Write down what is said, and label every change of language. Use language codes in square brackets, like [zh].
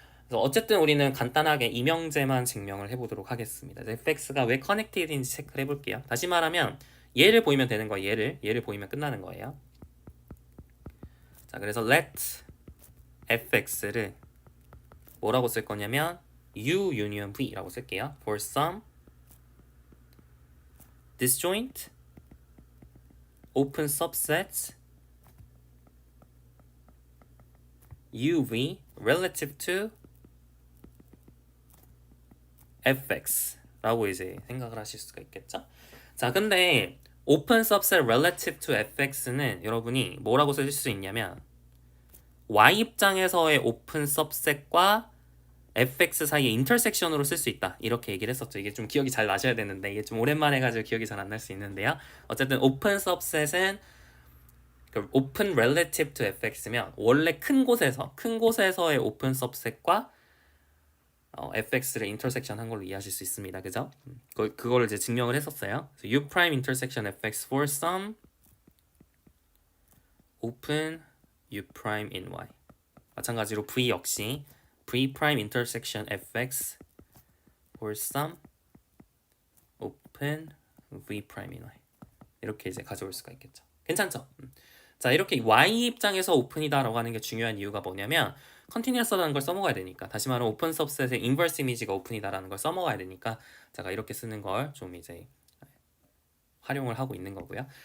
[ko] 그래서 어쨌든 우리는 간단하게 이명제만 증명을 해보도록 하겠습니다. fx가 왜 커넥티드인지 체크를 해볼게요. 다시 말하면 얘를 보이면 되는 거예요. 얘를 보이면 끝나는 거예요. 자, 그래서 let fx를 뭐라고 쓸 거냐면 u union v라고 쓸게요. [en] for some disjoint open subsets uv relative to fx라고 [ko] 이제 생각을 하실 수가 있겠죠. 자, 근데 open subset relative to fx는 여러분이 뭐라고 쓸 수 있냐면 y 입장에서의 open subset과 fx 사이의 인터섹션으로 쓸 수 있다 이렇게 얘기를 했었죠. 이게 좀 기억이 잘 나셔야 되는데 이게 좀 오랜만에 해가지고 기억이 잘 안 날 수 있는데요. 어쨌든 open subset은 open relative to fx면 원래 큰 곳에서의 open subset과 fx를 인터섹션 한 걸로 이해하실 수 있습니다. 그죠? 그거를 이제 증명을 했었어요. [en] u prime intersection fx for some open u prime in y. [ko] 마찬가지로 [en] v 역시 v prime intersection fx for some open v prime in y. [ko] 이렇게 이제 가져올 수가 있겠죠. 괜찮죠? 자, 이렇게 y 입장에서 오픈이다라고 하는 게 중요한 이유가 뭐냐면 컨티뉴어스라는 걸 써먹어야 되니까, 다시 말하면 오픈 서브셋의 인버스 이미지가 오픈이다라는 걸 써먹어야 되니까 제가 이렇게 쓰는 걸 좀 이제 활용을 하고 있는 거고요.